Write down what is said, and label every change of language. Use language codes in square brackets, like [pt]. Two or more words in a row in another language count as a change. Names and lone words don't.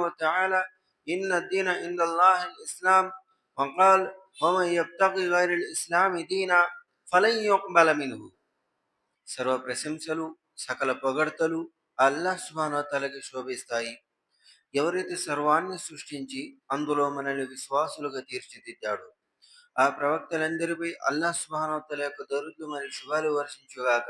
[ar] تعالى إن الدين عند الله الإسلام وقال ومن يبتغي غير الإسلام دينا فلن يقبل منه. [te] సర్వ ప్రశంసలు సకల పొగడ్తలు అల్లాహ్ సుబ్హానహు వ తఆలాకి శోభిస్తాయి. ఎవరైతే సర్వాన్ని సృష్టించి అందులో మనల్ని విశ్వాసులుగా తీర్చిదిద్దాడో ఆ ప్రవక్తలందరిపై అల్లాహ్ సుబ్హానహు వ తఆలా యొక్క దరుదులు మరియు శుభాలు వర్షించుగాక.